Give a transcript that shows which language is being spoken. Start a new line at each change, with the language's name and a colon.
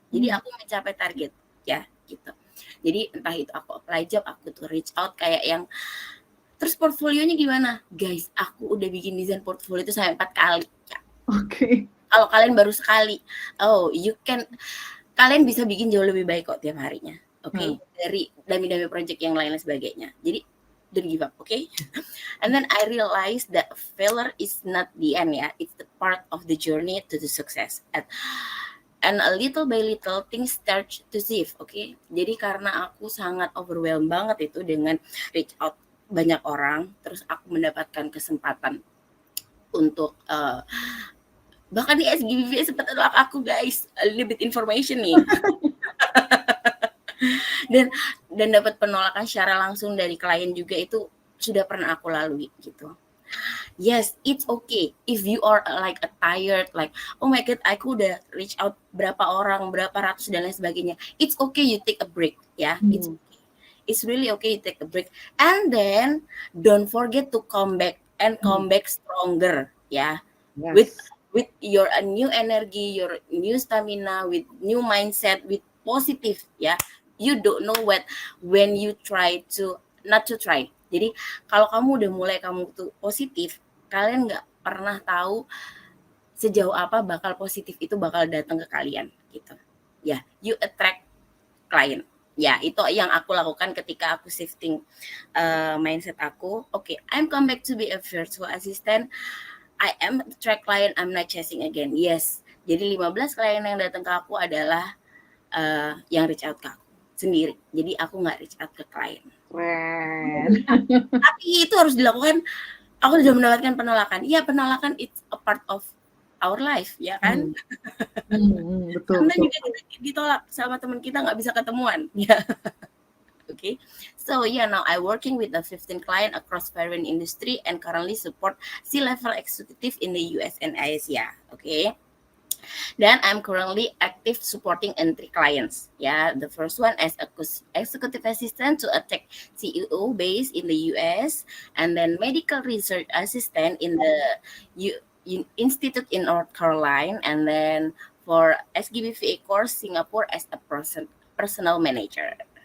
Indonesian: Jadi aku mencapai target ya gitu. Jadi entah itu aku
English: apply job,
Indonesian: aku tuh reach out kayak yang. Terus portfolionya gimana? Guys, aku udah bikin desain portfolio itu sampai 4 kali. Ya. Oke. Kalau kalian baru sekali, kalian bisa bikin jauh lebih baik kok tiap harinya. Oke? Dari dami-dami project yang lain sebagainya. Jadi
English: don't give up, okay? And then I realized that failure is not the end
Indonesian: ya.
English: It's the part of the journey to the success. And a little by little things start to shift, okay?
Indonesian: Jadi karena aku sangat overwhelmed banget itu dengan reach out banyak orang, terus aku mendapatkan kesempatan untuk bahkan di SGB VA sempat nolak aku guys,
English: a little bit information
Indonesian: nih. dan dapat penolakan secara langsung dari klien juga, itu sudah pernah aku lalui gitu.
English: Yes, it's okay if you are like a tired, like oh my god,
Indonesian: aku udah reach out berapa orang, berapa ratus dan lain sebagainya.
English: It's okay you take a break
Indonesian: ya.
English: it's really okay to take a break, and then don't forget to come back and come back stronger,
Indonesian: ya.
English: with Yes. with your new energy, your new stamina, with new mindset, with positive,
Indonesian: ya.
English: You don't know what when you try to not to try.
Indonesian: Jadi kalau kamu udah mulai kamu tuh positif, kalian nggak pernah tahu sejauh apa bakal positif itu bakal datang ke kalian gitu. Ya,
English: you attract klien.
Indonesian: Ya, itu yang aku lakukan ketika aku shifting mindset aku.
English: Oke, I'm come back to be a virtual assistant. I am attract client, I'm not chasing again. Yes.
Indonesian: Jadi 15 klien yang datang ke aku adalah yang reach out ke aku sendiri. Jadi aku nggak reach out ke klien. Keren. Tapi itu harus dilakukan. Aku sudah mendapatkan penolakan. Iya, penolakan
English: it's a part of our life,
Indonesian: ya kan? Betul, Karena betul. juga kita ditolak sama teman kita nggak bisa ketemuan. Ya. Okay.
English: So yeah, now I working with a 15 client across various industry and currently support C-level executive in the US and Asia. Okay. Then I'm currently active supporting entry clients. Yeah, the first one as a executive assistant to a tech CEO based in the US, and then medical research assistant in the institute in North Carolina, and then for SGB VA Course Singapore as a personal manager.